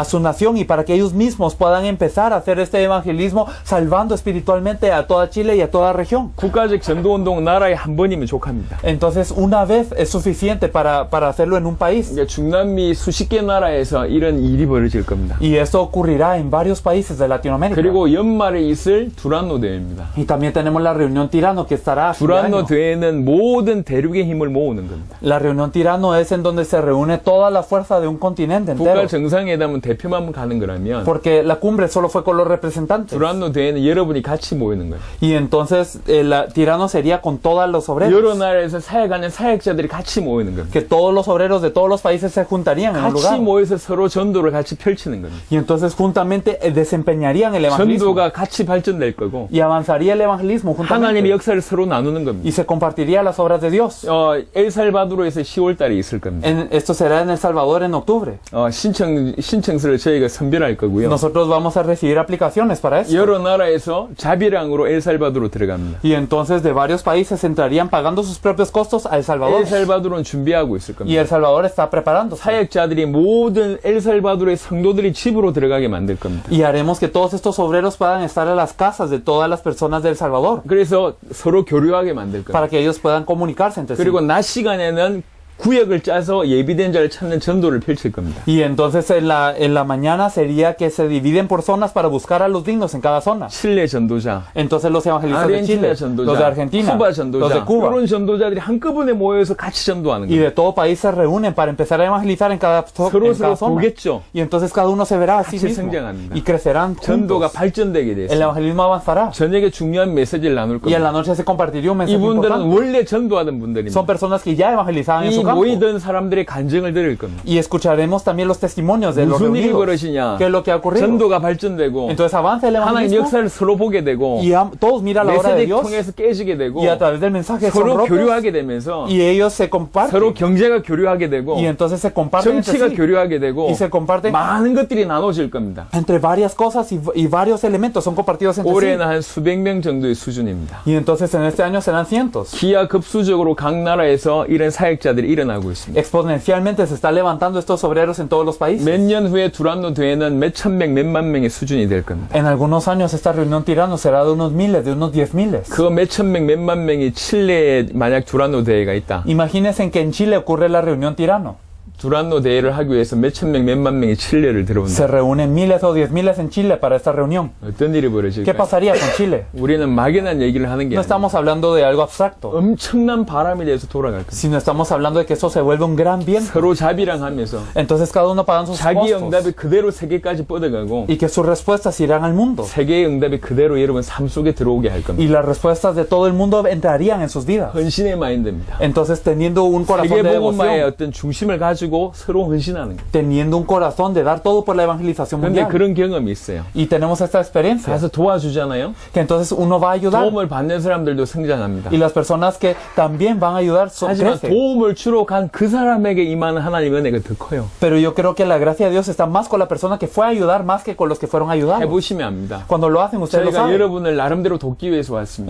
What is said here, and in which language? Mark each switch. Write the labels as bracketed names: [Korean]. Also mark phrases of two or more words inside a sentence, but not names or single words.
[Spanish] A su nación y para que ellos mismos puedan empezar a hacer este evangelismo salvando espiritualmente a toda Chile y a toda región. [Korean] 국가적 전도운동 나라에 한 번이면 족합니다. [Spanish] Entonces una vez es suficiente para hacerlo en un país. [Korean] 그러니까 중남미 수십 개 나라에서 이런 일이 벌어질 겁니다. [Spanish] Y esto ocurrirá en varios países de Latinoamérica. [Korean] 그리고 연말에 있을 두란노 대회입니다. [Spanish] Y también tenemos la reunión Tirano que estará a fin de [Korean] 두란노 [Spanish] año. [Korean] 대회는 모든 대륙의 힘을 모으는 겁니다. [Spanish] La reunión Tirano es en donde se reúne toda la fuerza de un continente entero. [Korean] 국가 정상회담은 대표만 가는 거라면 [Spanish] Porque la cumbre solo fue con los representantes. [Korean] 두란노 대회는 여러분이 같이 모이는 거예요. [Spanish] Y entonces el Tirano sería con todos los [Korean] 여러 [Spanish] obreros. [Korean] 나라에서 사역하는 사역자들이 같이 모이는 겁니다. [Spanish] Que todos los obreros de todos los países se juntarían en un [Korean] 같이 [Spanish] lugar. [Korean] 모여서 서로 전도를 같이 펼치는 겁니다. [Spanish] Y entonces juntamente desempeñarían el evangelismo. [Korean] 전도가 같이 발전될 거고 [Spanish] Y avanzaría el evangelismo [Korean] 하나님의 [Spanish] juntamente. [Korean] 역사를 서로 나누는 겁니다. [Spanish] Y se compartiría las obras de Dios. [Korean] 엘살바도르에서 10월 달에 있을 겁니다. [Spanish] Esto será en El Salvador en octubre. [Korean] 신청서를 저희가 선별할 거고요. [Spanish] Nosotros vamos a recibir aplicaciones para eso. [Korean] 여러 나라에서 자비랑으로 엘살바도르 들어갑니다. [Spanish] Y entonces de varios países entrarían pagando sus propios costos a El Salvador. [Korean] 엘살바도르는 준비하고 있을 [Spanish] Y [Korean] 겁니다. [Spanish] El Salvador está preparándose. [Korean] 사역자들이 모든 엘살바도르의 성도들이 집으로 들어가게 만들 겁니다. [Spanish] Y haremos que todos estos obreros puedan estar en las casas de todas las personas de El Salvador. [Korean] 그래서 서로 교류하게 만들 겁니다. [Spanish] Para que ellos puedan comunicarse entre sí. [Korean] 그리고 낮 시간에는 구역을 짜서 예비된 자를 찾는 전도를 펼칠 겁니다. [Spanish] Y entonces en la mañana sería que se dividen por zonas para buscar a los dignos en cada zona. [Korean] 칠레 전도자, [Spanish] Entonces los evangelistas de Chile, [Korean] 아르헨티나 전도자, [Spanish] los de Argentina, [Korean] 쿠바 [Spanish] los de [Korean] 전도자, [Spanish] Cuba [Korean] 이런 전도자들이 한꺼번에 모여서 같이 전도하는 [Spanish] y [Korean] 거예요. [Spanish] de todo país se reúnen para empezar a evangelizar en cada [Korean] 서로 [Spanish] zona. [Korean] 보겠죠. [Spanish] Y entonces cada uno se verá a sí [Korean] 같이 [Spanish] mismo [Korean] 성장합니다. [Spanish] y crecerán [Korean] 전도가 [Spanish] juntos. [Korean] 발전되게 [Spanish] El [Korean] 됐어요. [Spanish] evangelismo avanzará [Korean] 저녁에 중요한 메시지를 나눌 [Spanish] y en la [Korean] 겁니다. [Spanish] noche se compartiría un mensaje [Korean] 이분들은 [Spanish] importante. [Korean] 원래 전도하던 분들입니다. [Spanish] Son personas que ya evangelizaban en [Korean] 이 [Spanish] su campo. [Korean] 모이던 사람들의 간증을 들을 겁니다. [Spanish] Y escucharemos también los testimonios de los [Korean] 무슨 일이 [Spanish] reunidos. [Korean] 벌어지냐? [Spanish] ¿Qué es lo que ha ocurrido? [Korean] 전도가 발전되고 [Spanish] Entonces avanza el [Korean] 하나님 [Spanish] evangelismo [Korean] 역사를 서로 보게 되고 [Spanish] y todos miran la obra de [Korean] 메시지 [Spanish] Dios [Korean] 통해서 깨지게 되고 [Spanish] y a través del mensaje son [Korean] 서로 [Spanish] rotos [Korean] 교류하게 되면서 [Spanish] y ellos se comparten [Korean] 서로 경제가 교류하게 되고 [Spanish] y entonces se comparten entre [Korean] 정치가 [Spanish] sí [Korean] 교류하게 되고 [Spanish] y se comparten [Korean] 많은 것들이 나눠질 겁니다. [Spanish] entre varias cosas y varios elementos son compartidos entre sí. [Korean] 올해는 한 수백 명 정도의 수준입니다. [Spanish] Y entonces en este año serán cientos. [Korean] 기하급수적으로 각 나라에서 이런 사역자들이 일어나고 있습니다. [Spanish] Exponencialmente se está levantando estos obreros en todos los países. [Korean] 몇 년 후에 두란노 대회는 몇천 명, 몇만 명의 수준이 될 겁니다. [Spanish] En algunos años esta reunión tirano será de unos miles, de unos 10,000. [Korean] 그 몇천 명, 몇만 명이 칠레에 만약 두란노 대회가 있다. [Spanish] Imagínense que en Chile ocurre la reunión tirano. [Korean] 두란노 대회를 하기 위해서 몇천 명, 몇만 명이 칠레를 들어온다. [Spanish] Se reúnen miles o 10,000 en Chile para esta reunión. [Korean] 어떤 일이 [Spanish] ¿Qué [Korean] 벌어질까요? [Spanish] pasaría con Chile? [Korean] 우리는 막연한 얘기를 하는 게 [Spanish] No [Korean] 아니라 [Spanish] estamos hablando de algo abstracto, [Korean] 엄청난 바람이 돼서 돌아갈 겁니다. [Spanish] sino estamos hablando de que esto se vuelve un gran bien. [Korean] 서로 자비랑 하면서 [Spanish] Entonces cada uno pagan sus [Korean] 자기의 [Spanish] costos [Korean] 응답이 그대로 세계까지 뻗어가고 [Spanish] y que sus respuestas irán al mundo. [Korean] 세계의 응답이 그대로 여러분 삶 속에 들어오게 할 겁니다. [Spanish] Y las respuestas de todo el mundo entrarían en sus vidas. [Korean] 헌신의 마인드입니다. [Spanish] Entonces teniendo un corazón de [Korean] 세계복음화의 [Spanish] devoción [Korean] 어떤 중심을 가지고 주고 서로 헌신하는 거예요. [Spanish] teniendo un corazón de dar todo por la evangelización [Korean] 그런데 [Spanish] mundial. [Korean] 그런 경험이 있어요. [Spanish] Y tenemos esta experiencia, [Korean] 가서 도와주잖아요. [Spanish] que entonces uno va a ayudar [Korean] 도움을 받는 사람들도 성장합니다. [Spanish] y las personas que también van a ayudar [Korean] 하지만 [Spanish] crecen. [Korean] 도움을 주러 간 그 사람에게 임하는 하나님의 은혜가 더 커요. [Spanish] Pero yo creo que la gracia de Dios está más con la persona que fue a ayudar más que con los que fueron ayudados. [Korean] 해보시면 압니다. [Spanish] Cuando lo hacen, ustedes lo [Korean] 저희가 [Spanish] saben. [Korean] 여러분을 나름대로 돕기 위해서 왔습니다.